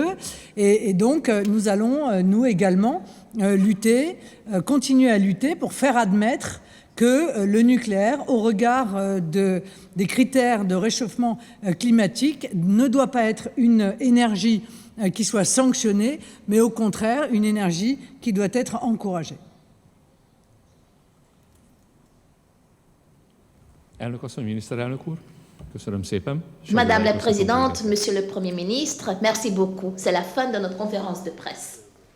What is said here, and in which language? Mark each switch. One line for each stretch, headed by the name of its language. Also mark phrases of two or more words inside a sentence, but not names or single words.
French: Et donc, nous allons, nous également, continuer à lutter pour faire admettre que le nucléaire, au regard des critères de réchauffement climatique, ne doit pas être une énergie qui soit sanctionnée, mais au contraire, une énergie qui doit être encouragée.
Hungarian: Elnök asszony, miniszterelnök úr, köszönöm szépen.
French: Madame la Présidente, Monsieur le Premier ministre, merci beaucoup. C'est la fin de notre conférence de presse.